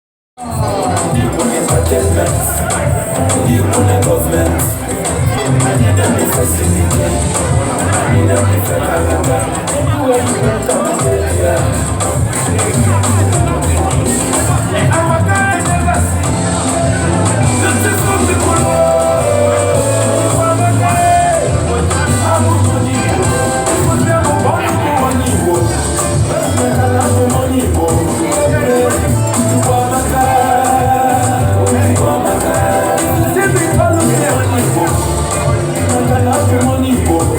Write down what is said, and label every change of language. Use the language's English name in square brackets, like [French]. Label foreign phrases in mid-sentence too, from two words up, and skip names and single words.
[Igbo] Ndị Igbo na-entertainment, ndị Igbo na government, anyị na-emefe sinike, anyị na-emefe kalaba. [English] Anywhere you went, I'm there. Our guys, beautiful people, oh, our guys. [Igbo] Abụ m onye Igbo, ndị Igbo bụ onye Igbo, ndị Igbo bụ onye Igbo. Igbo amaka, Igbo amaka. Ndị bi ọrụ ndị onye Igbo, maka na abụ m onye Igbo.